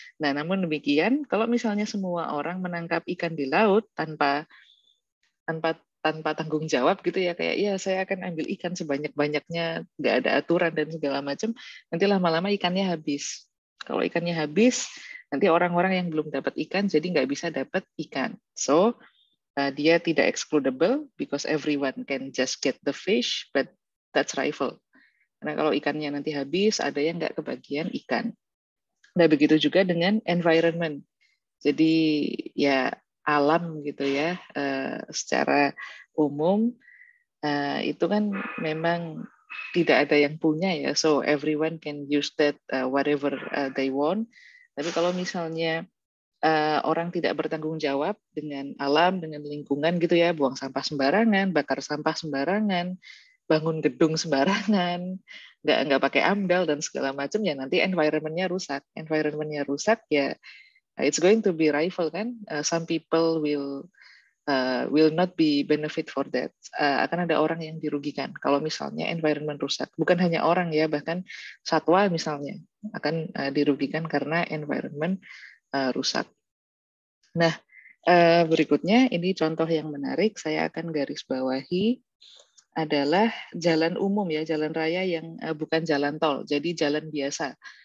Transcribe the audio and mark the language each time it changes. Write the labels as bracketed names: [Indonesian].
[Indonesian] Nah, namun demikian, kalau misalnya semua orang menangkap ikan di laut tanpa tanpa tanpa tanggung jawab gitu ya, kayak ya saya akan ambil ikan sebanyak-banyaknya, nggak ada aturan dan segala macam, nanti lama-lama ikannya habis. Kalau ikannya habis, nanti orang-orang yang belum dapat ikan jadi nggak bisa dapat ikan. [English] So [Indonesian] dia tidak [English] excludable because everyone can just get the fish, but that's rival. [Indonesian] Karena kalau ikannya nanti habis, ada yang nggak kebagian ikan. Nah begitu juga dengan environment. Jadi ya alam gitu ya, secara umum itu kan memang tidak ada yang punya ya, [English] so everyone can use that whatever they want. [Indonesian] Tapi kalau misalnya orang tidak bertanggung jawab dengan alam, dengan lingkungan gitu ya, buang sampah sembarangan, bakar sampah sembarangan, bangun gedung sembarangan, nggak pakai AMDAL dan segala macam, ya nanti environment-nya rusak. Environment-nya rusak ya, [English] it's going to be rival kan. Some people will not be benefit for that. [Indonesian] Akan ada orang yang dirugikan kalau misalnya environment rusak. Bukan hanya orang ya, bahkan satwa misalnya akan dirugikan karena environment rusak. Nah, berikutnya ini contoh yang menarik, saya akan garis bawahi adalah jalan umum ya, jalan raya yang bukan jalan tol, jadi jalan biasa.